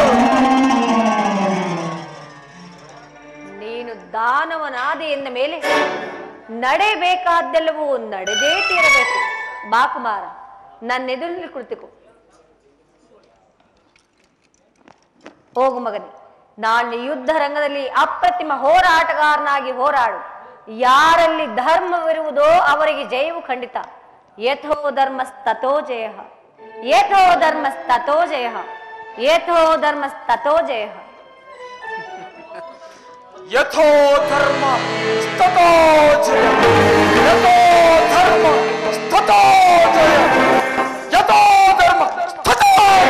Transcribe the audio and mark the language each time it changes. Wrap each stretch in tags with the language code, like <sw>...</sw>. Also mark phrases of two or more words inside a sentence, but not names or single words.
<kn>ನೀನು ದಾನವನಾದೆ ಎಂದ ಮೇಲೆ ನಡೆಯಬೇಕಾದ್ದೆಲ್ಲವೂ ನಡೆದೇ ತೀರಬೇಕು. ಬಾ ಕುಮಾರ, ನನ್ನ ಎದುರಿನಲ್ಲಿ ಕುಳಿತುಕೋ. ಹೋಗು ಮಗನೇ, ನಾಳೆ ಯುದ್ಧ ರಂಗದಲ್ಲಿ ಅಪ್ರತಿಮ ಹೋರಾಟಗಾರನಾಗಿ ಹೋರಾಡು. ಯಾರಲ್ಲಿ ಧರ್ಮವಿರುವುದೋ ಅವರಿಗೆ ಜಯವು ಖಂಡಿತ.</kn> <sa>ಯಥೋ ಧರ್ಮಸ್ತಥೋ ಜಯ, ಯಥೋ ಧರ್ಮಸ್ತಥೋ ಜಯ, ಯಥೋ ಧರ್ಮಸ್ತಥೋ ಜಯ. ಯಥೋ ಧರ್ಮ ಸ್ತಥೋ ಜಯ, ಯಥೋ ಧರ್ಮ ಸ್ತಥೋ ಜಯ, ಯಥೋ ಧರ್ಮ ಸ್ತಥೋ</sa>